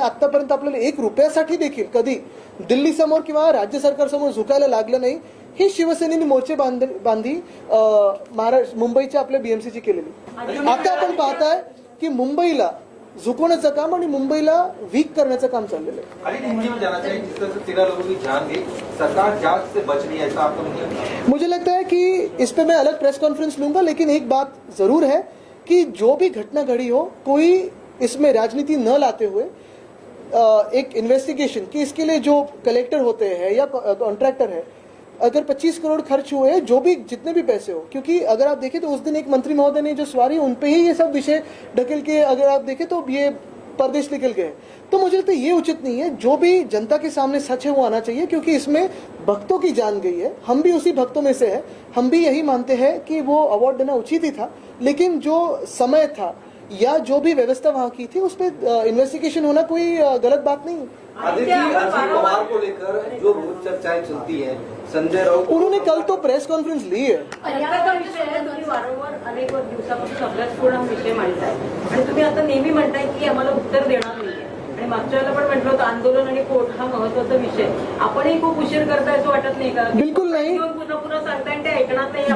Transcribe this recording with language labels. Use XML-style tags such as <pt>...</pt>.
<mr>आतापर्यंत आपल्याला 1 रुपयासाठी देखील कधी दिल्लीसमोर किंवा राज्य सरकारसमोर झुकायला लागलं नाही. ही शिवसेनेने मोर्चे बांधी मुंबईच्या आपल्या बीएमसीची केलेली. आता आपण पाहताय की मुंबईला झुकवण्याचं काम आणि मुंबईला वीक करण्याचं काम चाललेलं आहे.</mr> <hi>अली हिंदी में जाना चाहिए, जिस तरह से 13 लोगों की जान गई, सरकार जांच से बच रही है, ऐसा आपको नहीं लगता? मुझे लगता है कि इस पे मैं अलग प्रेस कॉन्फ्रेंस लूंगा, लेकिन एक बात जरूर है कि जो भी घटना घड़ी हो, कोई इसमें राजनीति न लाते हुए एक इन्वेस्टिगेशन कि इसके लिए जो कलेक्टर होते हैं या कॉन्ट्रैक्टर है, अगर 25 करोड़ खर्च हुए, जो भी जितने भी पैसे हो, क्योंकि अगर आप देखें तो उस दिन एक मंत्री महोदय ने जो सवारी उन पे ही ये सब विषय ढकेल के, अगर आप देखें तो ये परदेश निकल गए. तो मुझे लगता है ये उचित नहीं है. जो भी जनता के सामने सच है वो आना चाहिए, क्योंकि इसमें भक्तों की जान गई है. हम भी उसी भक्तों में से हैं. हम भी यही मानते हैं कि वो अवार्ड देना उचित ही था, लेकिन जो समय था या जो भी व्यवस्था वहाँ की थी उस पर इन्वेस्टिगेशन होना कोई गलत बात नहीं. आदित्य अजीत पवार को लेकर जो रोज चर्चाएं चलती हैं, संजय राउत उन्होंने कल तो प्रेस कॉन्फ्रेंस ली है.</hi> <mr>पर्यावरण विषय आहे, तुम्ही वारंवार अनेक दिवसापासून सगळ्यात पूर्ण हा विषय मांडताय आणि तुम्ही आता नेहमी म्हणताय की आम्हाला उत्तर देणार नाहीये. आणि मागच्या वेळेला पण म्हटलं होतं आंदोलन आणि कोर्ट हा महत्वाचा विषय. आपणही खूप उशीर करताय असं वाटत नाही का? बिलकुल नाही. पुन्हा पुन्हा सांगताय आणि ते ऐकणार नाही.</mr>